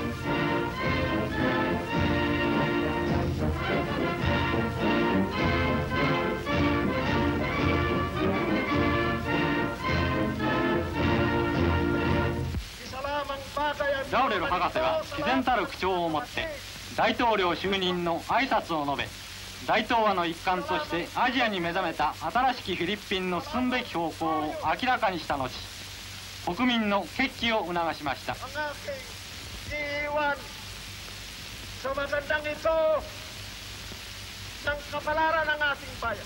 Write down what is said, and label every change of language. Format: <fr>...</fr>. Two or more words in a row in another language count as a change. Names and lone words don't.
<ja>ラウレル博士は毅然たる口調を持って大統領就任の挨拶を述べ、大東亜の一環としてアジアに目覚めた新しきフィリピンの進むべき方向を明らかにした後、国民の決起を促しました。</ja> <tl>Sa magandang ito ng kapalaran ng ating bayan.</tl>